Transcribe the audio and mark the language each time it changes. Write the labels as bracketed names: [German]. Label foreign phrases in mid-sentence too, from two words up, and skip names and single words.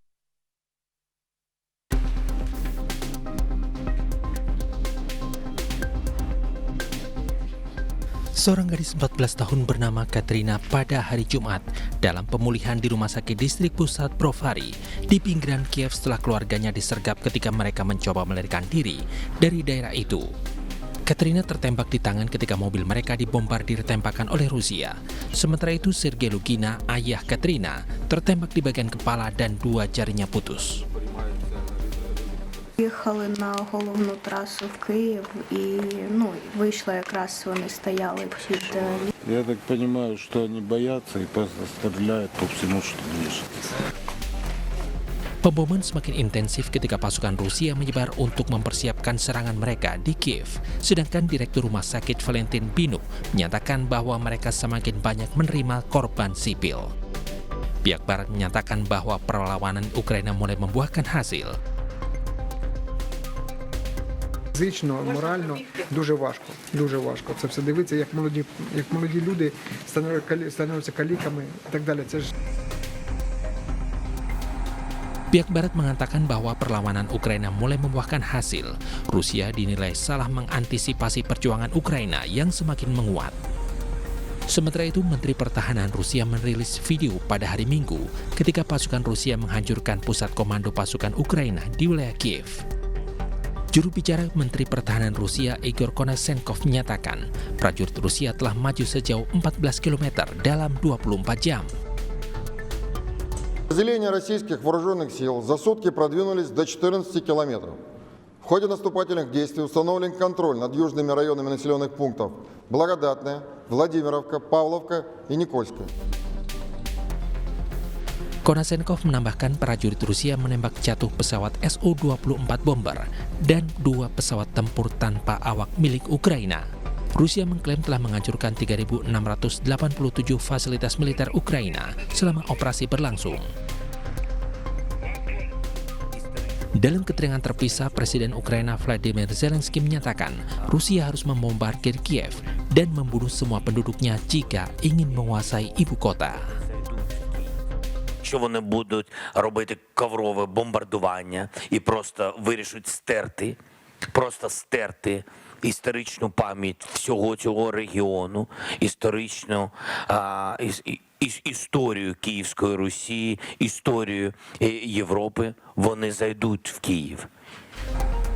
[Indonesian] Seorang gadis 14 tahun bernama Katrina pada hari Jumat dalam pemulihan di rumah sakit distrik pusat Brovary di pinggiran Kiev setelah keluarganya disergap ketika mereka mencoba melarikan diri dari daerah itu. Katrina tertembak di tangan ketika mobil mereka dibombardir tembakan oleh Rusia. Sementara itu Sergei Lugina, ayah Katrina, tertembak di bagian kepala dan 2 jarinya putus. [Ukrainian] Їхали на головну трасу в Київ і вийшла якраз вони стояли під [Russian] Я так понимаю, что они боятся и просто стреляют по всему, что движется. [Indonesian] Pemboman semakin intensif ketika pasukan Rusia menyebar untuk mempersiapkan serangan mereka di Kiev. Sedangkan Direktur Rumah Sakit Valentin Binuk menyatakan bahwa mereka semakin banyak menerima korban sipil. Pihak Barat menyatakan bahwa perlawanan Ukraina mulai membuahkan hasil. [Ukrainian] Фізично, морально дуже важко, дуже важко. Це все дивитися, як молоді люди становляться каліками і так далі. Це ж [Indonesian] Pihak Barat mengatakan bahwa perlawanan Ukraina mulai membuahkan hasil. Rusia dinilai salah mengantisipasi perjuangan Ukraina yang semakin menguat. Sementara itu, Menteri Pertahanan Rusia merilis video pada hari Minggu ketika pasukan Rusia menghancurkan pusat komando pasukan Ukraina di wilayah Kiev. Juru bicara Menteri Pertahanan Rusia Igor Konashenkov menyatakan prajurit Rusia telah maju sejauh 14 km dalam 24 jam. [Russian] Подразделения российских вооруженных сил за сутки продвинулись до 14 километров. В ходе наступательных действий установлен контроль над южными районами населенных пунктов Благодатная, Владимировка, Павловка и Никольская. [Indonesian] Konashenkov menambahkan prajurit Rusia menembak jatuh pesawat Su-24 bomber dan 2 pesawat tempur tanpa awak milik Ukraina. Rusia mengklaim telah menghancurkan 3.687 fasilitas militer Ukraina selama operasi berlangsung. Dalam keterangan terpisah, Presiden Ukraina Volodymyr Zelensky menyatakan Rusia harus membombardir Kiev dan membunuh semua penduduknya jika ingin menguasai ibu kota. [Ukrainian] Що вони будуть робити коврове бомбардування і просто вирішать стерти історичну пам'ять всього цього регіону, історію Київської Русі, історію Європи, вони зайдуть в Київ.